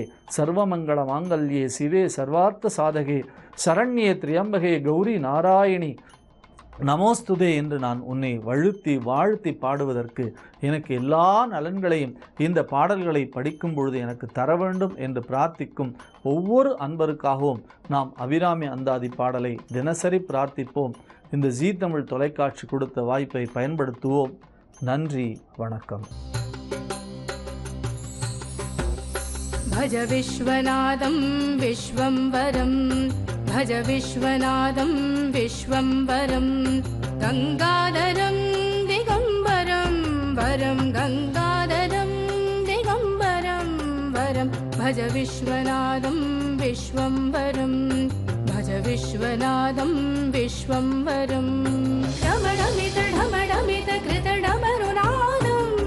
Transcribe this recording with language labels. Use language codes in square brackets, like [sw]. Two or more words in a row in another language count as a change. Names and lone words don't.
[sa] सर्वमङ्गल माङ्गल्ये शिवे सर्वार्थ साधके शरण्ये त्र्यम्बके गौरि नारायणि नमोऽस्तुते [ta] என்று நான் உன்னை வாழ்த்தி பாடுவதற்கு எனக்கு எல்லா நலன்களையும் இந்த பாடல்களை படிக்கும் பொழுது எனக்கு தர வேண்டும் என்று பிரார்த்திக்கும் ஒவ்வொரு அன்பருக்காகவும் நாம் அபிராமி அந்தாதி பாடலை தினசரி பிரார்த்திப்போம். இந்த ஜீ தமிழ் தொலைக்காட்சி கொடுத்த வாய்ப்பை பயன்படுத்துவோம். நன்றி, வணக்கம். [sa] भज विश्वनाथं विश्वम्भरं भज विश्वनाथं विश्वम्भरं गङ्गाधरं दिगम्बरं वरं गङ्गाधरं दिगम्बरं वरं भज विश्वनाथं विश्वम्भरं भज विश्वनाथं विश्वम्भरं डमडमित ढमडमित कृतडमरुनादं